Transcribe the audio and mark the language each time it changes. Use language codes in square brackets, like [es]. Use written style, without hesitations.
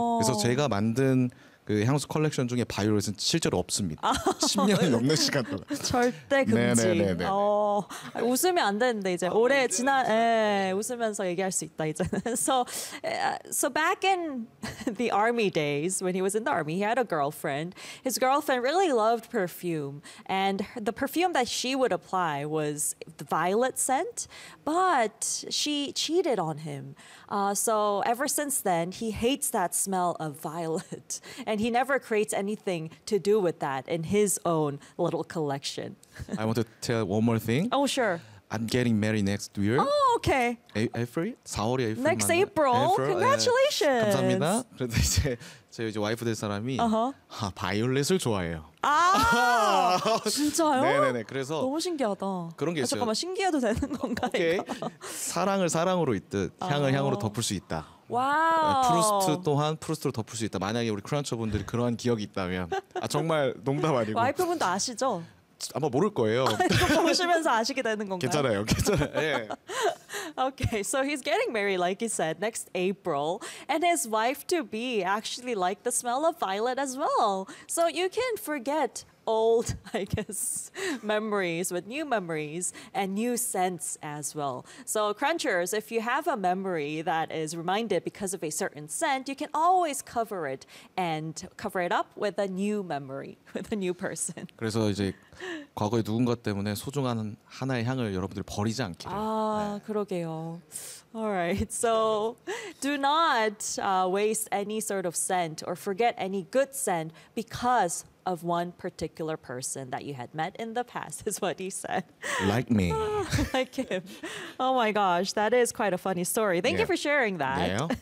[ko] 그래서 제가 만든 그 향수 컬렉션 중에 바이올렛은 실제로 없습니다. 10년 넘는 시간 동안. 절대 금지. 웃으면 안 되는데 이제 올해 지난 웃으면서 얘기할 수 있다 이제. [en] So back in the army days, when he was in the army, he had a girlfriend. His girlfriend really loved perfume, and the perfume that she would apply was the violet scent. But she cheated on him. So ever since then, he hates that smell of violet. And he never creates anything to do with that in his own little collection. I want to tell one more thing. Oh, sure. I'm getting married next year. Oh, okay. April? [ko] 4월에 [en] April. Next April. Congratulations. [ko] 감사합니다. 그래도 이제 저희 이제 와이프 될 사람이 바이올렛을 좋아해요. 아, 진짜요? 네네네. 그래서 너무 신기하다. 그런 게 있어요. 잠깐만, 신기해도 되는 건가? 오케이. 사랑을 사랑으로 있듯 향을 향으로 덮을 수 있다. 와우. 프루스트 또한 프루스트로 덮을 수 있다. 만약에 우리 크런처분들이 그러한 기억이 있다면 정말 농담 아니고. 와이프분도 아시죠? 아마 모를 거예요. 보시면서 아시게 되는 건가요? 괜찮아요. 괜찮아요. 예. [en] Okay, so he's getting married, like he said, next April. And his wife-to-be actually liked the smell of violet as well. So you can forget old, I guess, memories with new memories and new scents as well. So crunchers, if you have a memory that is reminded because of a certain scent, you can always cover it and cover it up with a new memory, with a new person. [ko] 그래서 이제 과거의 누군가 때문에 소중한 하나의 향을 여러분들이 버리지 않기를. 아, 네. 그러게요. [en] All right, so do not waste any sort of scent or forget any good scent because of one particular person that you had met in the past, is what he said. Like me. Like him. Oh my gosh, that is quite a funny story. Thank you for sharing that.